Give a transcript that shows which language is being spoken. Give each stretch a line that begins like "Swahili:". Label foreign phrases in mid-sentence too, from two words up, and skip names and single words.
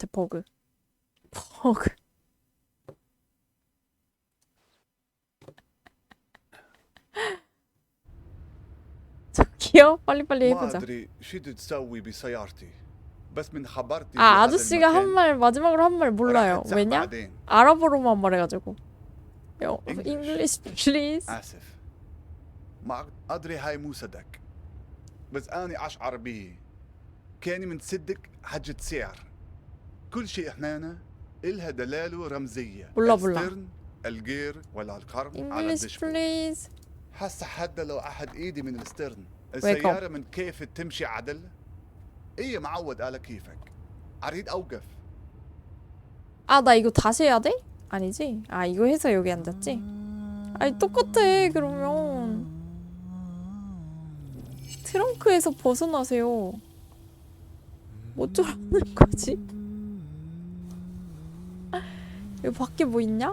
Korean: 버그. 저기요? 빨리빨리 해보자. 아저씨가 한 말 마지막으로 한 말 몰라요. 왜냐? 아랍어로만 말해가지고.
English: English please.
Arabic: آسف ما أدري هاي مو صدق بس أنا أشعر به كأني متصدق حاجة سعر كل شيء هنا إلها دلالة رمزية السترن الجير ولا القرن على
English: English
Arabic: الدشبورد
English: please.
Arabic: هسه حتى لو أحد إيدي من السترن السيارة من كيف تمشي عدل إيه معود على كيفك أريد أوقف
Korean: 나 이거 다시 해야 돼? 아니지? 이거 해서 여기 앉았지? 아니 똑같아. 그러면 트렁크에서 벗어나세요. 뭐 어쩌라는 거지? 여기 밖에 뭐 있냐?